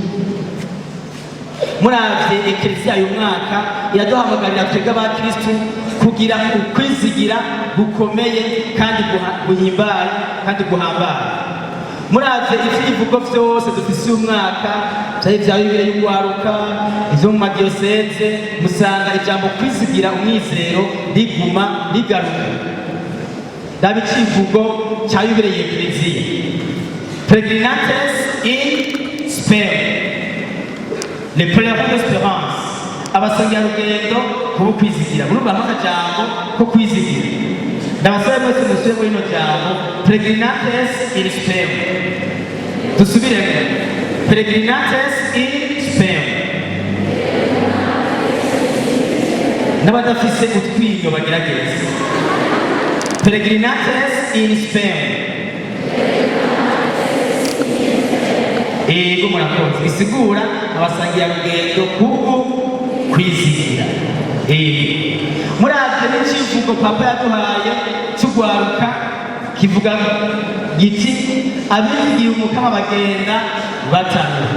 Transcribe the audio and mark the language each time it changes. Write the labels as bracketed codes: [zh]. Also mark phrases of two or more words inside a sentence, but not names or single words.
[rn] Muravye eklezia uyu mwaka iraduhamagarira twebwe abakristu kugira ukwizigira gukomeye kandi guhimbara kandi guhambara. Muravye ivyivugo vyose dufise uyu mwaka vyari vya Bibiliya y'ugwaruka, ivyo mu madiyoseze, musanga ijambo kwizigira umwizero riguma rigaruka. Daba icivugo ca Bibiliya y'eklezia. [la] Peregrinates in spem. [fr] Les pèlerins d'espérance. [rn] Abasangira rugendo kubo kwizigira. Murumva amajambo ko kwizigira. Ndabasaba mwese musubire muri ino jambo [la] peregrinates in spem. Dusubiremo. Peregrinates in spem. [rn] N'abadafise utwinyo bagerageza. [la] Peregrinates in spem. [rn] Ego murakoze. Bisigura abasangira rugendo kubwo kwizigira. Muravye n'icivugo Papa yaduhaye cy'ugwaruka kivuga giti abizigiye umukama bagenda batarura.